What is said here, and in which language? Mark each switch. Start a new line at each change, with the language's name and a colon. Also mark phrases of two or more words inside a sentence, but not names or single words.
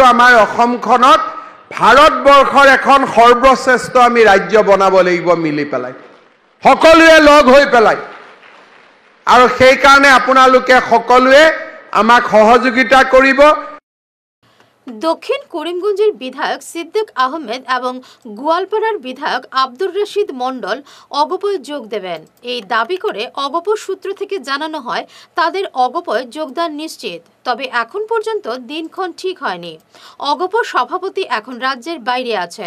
Assamese: আমাৰ অসমখনত ভাৰতবৰ্ষৰ এখন সৰ্বশ্ৰেষ্ঠ আমি ৰাজ্য বনাব লাগিব মিলি পেলাই, সকলোৱে লগ হৈ পেলাই। আৰু সেইকাৰণে আপোনালোকে সকলোৱে আমাক সহযোগিতা কৰিব।
Bangla: দক্ষিণ করিমগঞ্জের বিধায়ক সিদ্দিক আহমেদ এবং গোয়ালপাড়ার বিধায়ক আব্দুর রশিদ মণ্ডল অগপয়ে যোগ দেবেন। এই দাবি করে অগপ সূত্র থেকে জানানো হয় তাদের অগপয়ে যোগদান নিশ্চিত। তবে এখন পর্যন্ত দিনক্ষণ ঠিক হয়নি। অগপ সভাপতি এখন রাজ্যের বাইরে আছেন।